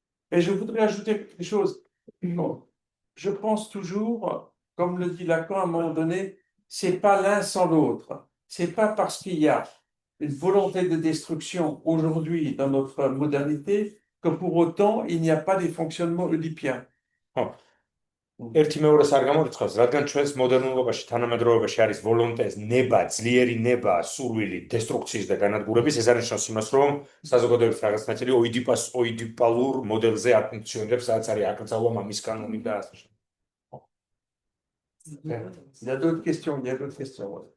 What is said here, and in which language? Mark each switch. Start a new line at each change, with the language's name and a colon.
French: Et je voudrais ajouter quelque chose. Bon, je pense toujours, comme le dit Lacan à un moment donné, c'est pas l'un sans l'autre. C'est pas parce qu'il y a une volonté de destruction aujourd'hui dans notre modernité que pour autant il n'y a pas des fonctionnements oedipiens.
Georgian: ერთი მეორეს არ გამორიცხავს, რადგან ჩვენს მოდერნულობაში, თანამედროვეობაში არის ვოლონტეს ნება, ძლიერი ნება, სურვილი დესტრუქციის და განადგურების, ეს არნიშნავს იმას, რომ საზოგადოების რაღაც ნაწილი ოიდიპალურ მოდელზე არ ფუნქციონირებს, სადაც არის აკრძალვა მამის კანონი და ასე შემდეგ.
French: Il y a d'autres questions, il y a d'autres questions.